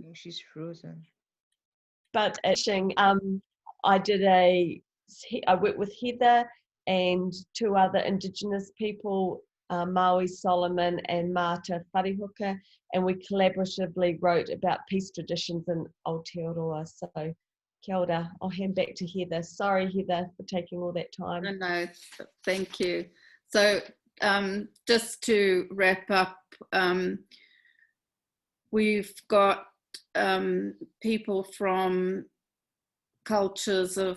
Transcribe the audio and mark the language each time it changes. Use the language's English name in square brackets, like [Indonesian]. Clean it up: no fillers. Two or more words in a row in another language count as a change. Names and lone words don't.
[English] Oh, she's frozen. But I worked with Heather and 2 other Indigenous people, Maui Solomon and Marta Wharihuka, and we collaboratively wrote about peace traditions in Aotearoa. [Māori] So kia ora, [English] I'll hand back to Heather. Sorry, Heather, for taking all that time. No, thank you. So just to wrap up, we've got people from cultures of